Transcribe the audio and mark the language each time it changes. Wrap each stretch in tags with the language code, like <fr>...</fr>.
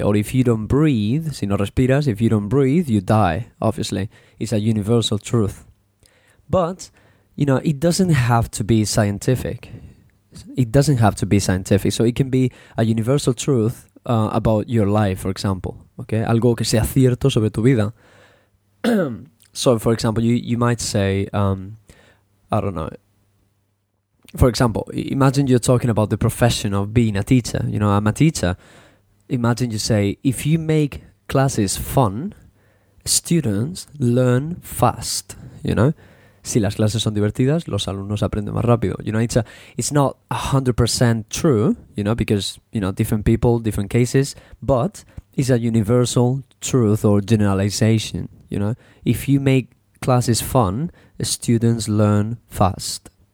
<en>Or if you don't breathe,</en> <es>si no respiras,</es> <en>if you don't breathe, you die, obviously. It's a universal truth. But, you know, it doesn't have to be scientific. It doesn't have to be scientific. So it can be a universal truth about your life, for example.</en> <es>Okay, algo que sea cierto sobre tu vida.</es> <en>So, for example, you might say, I don't know. For example, imagine you're talking about the profession of being a teacher. You know, I'm a teacher. Imagine you say, if you make classes fun, students learn fast, you know?</en> <es>Si las clases son divertidas, los alumnos aprenden más rápido.</es> <en>You know, it's not 100% true, you know, because, you know, different people, different cases, but it's a universal truth or generalization, you know? If you make classes fun, students learn fast.</en>